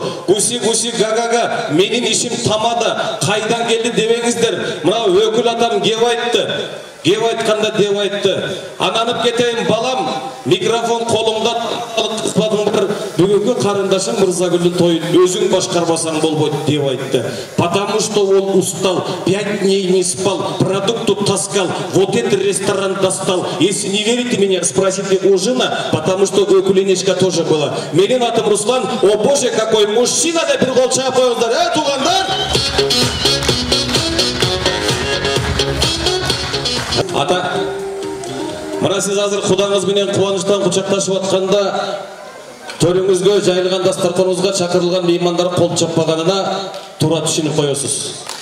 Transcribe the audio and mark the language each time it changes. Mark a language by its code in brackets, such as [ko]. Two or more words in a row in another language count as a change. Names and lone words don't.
[ru] Гуси гуси гагага, [ky] менин ишим тамада, кайдан келди дебеңиздер. Мына өкүл атам кеп айтты. Кеп айтканда деп айтты. Ананып кетейин балам, микрофон колумда кыспадыңдар. Бүгүнкү карындашым Мырзагүлдүн тоюн өзүң башкарбасаң болбойт деп айтты. [ru] Потому что он устал, 5 дней не спал, продукту таскал, вот этот ресторан достал. Если не верите меня, спросите у жена, потому что өкүленечка тоже была. [ky] Менин атым Руслан, [ru] о боже, какой мужчина, [ky] да бир кол чаап коюңуздар, туугандар. Ата, мына сиз азыр Кудаңыз менен кубанычтан кучакташып атканда, төрүңүзгө жайылган дастарканыңызга чакырылган меймандар кол чаппаганына туура түшүнүп коесуз.